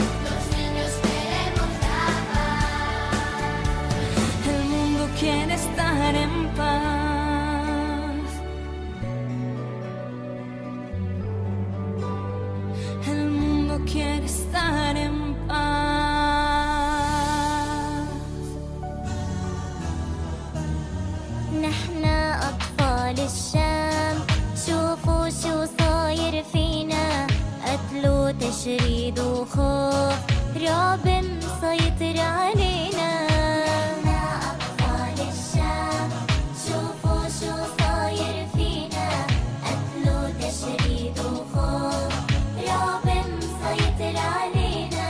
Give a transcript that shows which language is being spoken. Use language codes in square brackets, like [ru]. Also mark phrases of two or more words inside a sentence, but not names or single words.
[es] Los niños queremos la paz. El mundo quiere estar en paz. El mundo quiere estar en paz. [ar] نحن أطفال الشام، شوفوا شو صاير فينا، قتل وتشريد وخوف، رعب مسيطر علينا. نحن أطفال الشام، شوفوا شو صاير فينا، قتل وتشريد وخوف، رعب مسيطر علينا.